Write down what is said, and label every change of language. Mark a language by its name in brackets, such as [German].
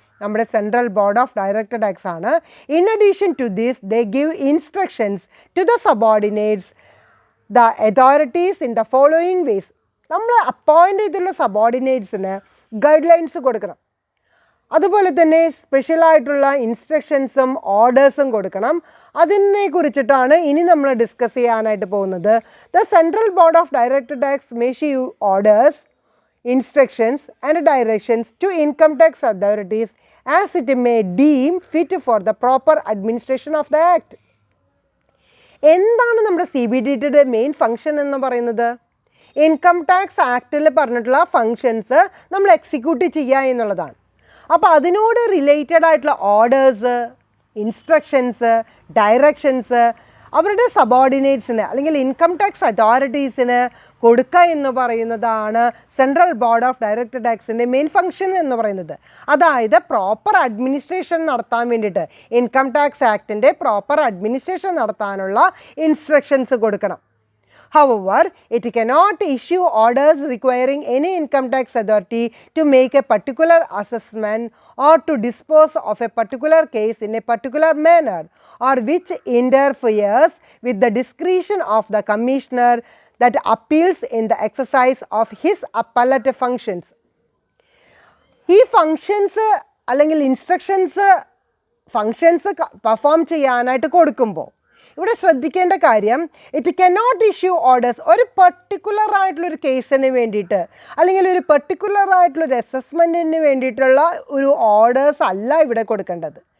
[Malayalam] നമ്മുടെ central board of direct tax ആണ്. [English] In addition to this they give instructions to the subordinates the authorities in the following ways. [Malayalam] നമ്മൾ appoint ചെയ്തുള്ള സബോർഡിനേറ്റ്സിന് guide lines കൊടുക്കണം. അതുപോലെ തന്നെ സ്പെഷ്യലായിട്ടുള്ള ഇൻസ്ട്രക്ഷൻസും ഓർഡേഴ്സും കൊടുക്കണം. അതിനെ കുറിച്ചിട്ടാണ് ഇനി നമ്മൾ ഡിസ്കസ് ചെയ്യാനായിട്ട് പോകുന്നത്. [English] The central board of direct tax may issue orders, instructions and directions to income tax authorities as it may deem fit for the proper administration of the act. [Malayalam] എന്താണ് നമ്മുടെ CBDTയുടെ മെയിൻ ഫങ്ഷൻ എന്ന് പറയുന്നത്? Income tax ആക്റ്റിൽ പറഞ്ഞിട്ടുള്ള functions നമ്മൾ execute ചെയ്യുക എന്നുള്ളതാണ്. അപ്പോൾ അതിനോട് റിലേറ്റഡ് ആയിട്ടുള്ള ഓർഡേഴ്സ്, ഇൻസ്ട്രക്ഷൻസ്, ഡയറക്ഷൻസ് അവരുടെ സബോർഡിനേറ്റ്സിന് അല്ലെങ്കിൽ ഇൻകം ടാക്സ് അതോറിറ്റീസിന് കൊടുക്കുക എന്ന് പറയുന്നതാണ് central board of direct ടാക്സിൻ്റെ main function എന്ന് പറയുന്നത്. അതായത് പ്രോപ്പർ അഡ്മിനിസ്ട്രേഷൻ നടത്താൻ വേണ്ടിയിട്ട്, ഇൻകം ടാക്സ് ആക്ടിൻ്റെ പ്രോപ്പർ അഡ്മിനിസ്ട്രേഷൻ നടത്താനുള്ള ഇൻസ്ട്രക്ഷൻസ് കൊടുക്കണം. [English] However, it cannot issue orders requiring any income tax authority to make a particular assessment or to dispose of a particular case in a particular manner, or which interferes with the discretion of the commissioner that appeals in the exercise of his appellate functions. [Malayalam] ഈ functions അല്ലെങ്കിൽ instructions functions perform ചെയ്യാനായിട്ട് കൊടുക്കുമ്പോൾ ഇവിടെ ശ്രദ്ധിക്കേണ്ട കാര്യം, [English] It cannot issue orders. [Malayalam] ഒരു particular ആയിട്ടുള്ളൊരു കേസിന് വേണ്ടിയിട്ട് അല്ലെങ്കിൽ ഒരു പർട്ടിക്കുലർ ആയിട്ടുള്ളൊരു അസസ്മെൻറ്റിന് വേണ്ടിയിട്ടുള്ള ഒരു ഓർഡേഴ്സ് അല്ല ഇവിടെ കൊടുക്കേണ്ടത്.